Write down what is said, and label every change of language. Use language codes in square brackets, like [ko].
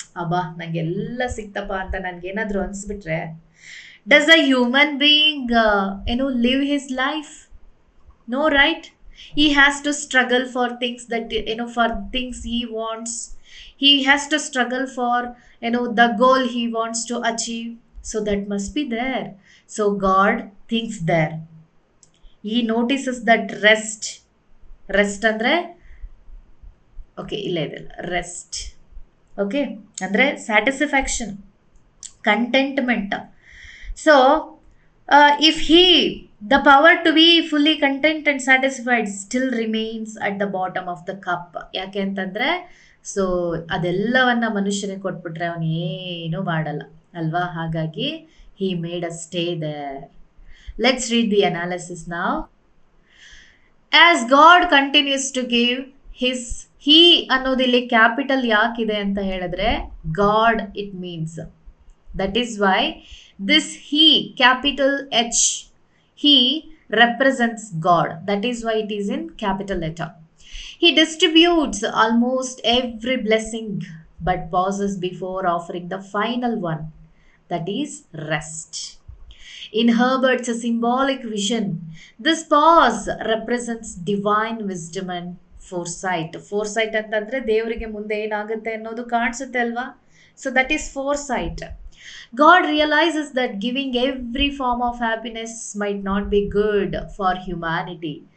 [kn] ಅಬ್ಬಾ ನನಗೆಲ್ಲ ಸಿಕ್ತಪ್ಪ ಅಂತ ನನಗೇನಾದರೂ ಅನಿಸ್ಬಿಟ್ರೆ, [en] does a human being live his life? No, right? He has to struggle for things that for things he wants. He has to struggle for the goal he wants to achieve. So that must be there. So God thinks there. He notices that rest [kn] ಅಂದರೆ okay ಇಲ್ಲ ಇದೆಲ್ಲ [en] Rest. [kn] Okay ಅಂದರೆ satisfaction, contentment. [en] So if the power to be fully content and satisfied still remains at the bottom of the cup. [kn] ಯಾಕೆ ಅಂತಂದರೆ, so ಅದೆಲ್ಲವನ್ನ ಮನುಷ್ಯನಿಗೆ ಕೊಟ್ಬಿಟ್ರೆ ಅವನು ಏನೂ ಮಾಡಲ್ಲ ಅಲ್ವಾ. ಹಾಗಾಗಿ [en] he made a stay there. Let's read the analysis now. As God continues to give his, he [kn] ಅನ್ನೋದಿಲ್ಲಿ capital ಯಾಕಿದೆ ಅಂತ ಹೇಳಿದ್ರೆ, [en] God it means. That is why this he, capital H, he represents God. That is why it is in capital letter. He distributes almost every blessing but pauses before offering the final one, that is rest. In Herbert's symbolic vision, this pause represents divine wisdom and foresight. [kn] Foresight ಅಂತಂದರೆ ದೇವರಿಗೆ ಮುಂದೆ ಏನಾಗುತ್ತೆ ಅನ್ನೋದು ಕಾಣಿಸುತ್ತೆ ಅಲ್ವಾ. [en] So that is foresight. God realizes that giving every form of happiness might not be good for humanity.